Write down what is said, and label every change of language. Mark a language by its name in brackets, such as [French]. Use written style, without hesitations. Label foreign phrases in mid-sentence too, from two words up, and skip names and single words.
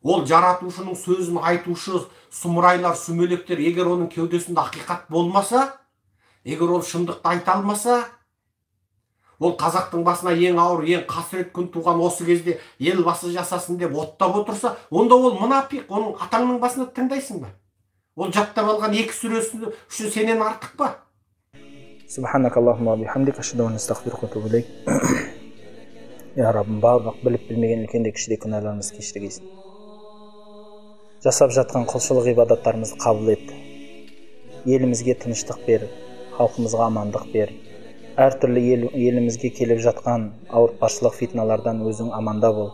[Kazakh] Ол жаратушының сөзін айтушы сұмырайлар, сүмелектер, егер оның кеудесінде ақиқат болмаса, егер ол шындықты айта алмаса, ол қазақтың басына ең ауыр, ең қасірет күн туған осы кезде ел басы жасасын деп оттап отырса, онда ол мұнафиқ, оның атаңның басына тыңдайсың ба? Ол жаттап алған 2 сүресі үшін сенен артық па? [Arabic] سبحانك اللهم بحمدك، أشهد أن لا إله إلا أنت، أستغفرك وأتوب إليك. [Kazakh] Я Раббым, барлық біліп білмеген үлкенде кішіде күнәларымызды кешіргейсін. Жасап жатқан құлшылық ғибадаттарымызды қабыл ет. Елімізге тыныштық бер, халқымызға амандық бер. Әртүрлі елімізге келіп жатқан ауыртпашылық фитналардан өзің аманда бол.